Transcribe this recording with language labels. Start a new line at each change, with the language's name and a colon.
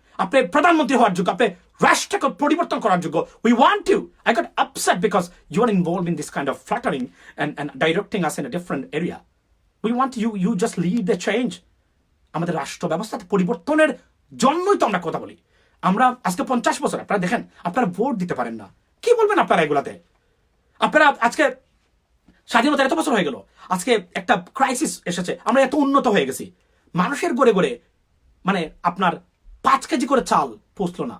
Bangla: আপনি প্রধানমন্ত্রী হওয়ার যোগ্য, আপনি রাষ্ট্রকে পরিবর্তন করার যোগ্য।
English: We want you. I got upset because you are involve in this kind of flattering and directing us in a different area. We want you just lead the change.
Bangla: আমাদের রাষ্ট্র ব্যবস্থাতে পরিবর্তনের জন্যই তো আমরা কথা বলি। আমরা আজকে 50 বছর, আপনারা দেখেন, আপনারা ভোট দিতে পারেন না, কি বলবেন আপনারা এগুলাতে? আপনারা আজকে স্বাধীনতা এত বছর হয়ে গেল, আজকে একটা ক্রাইসিস এসেছে, আমরা এত উন্নত হয়ে গেছি, মানুষের গড়ে গড়ে মানে আপনার 5 কেজি করে চাল পৌঁছলো না।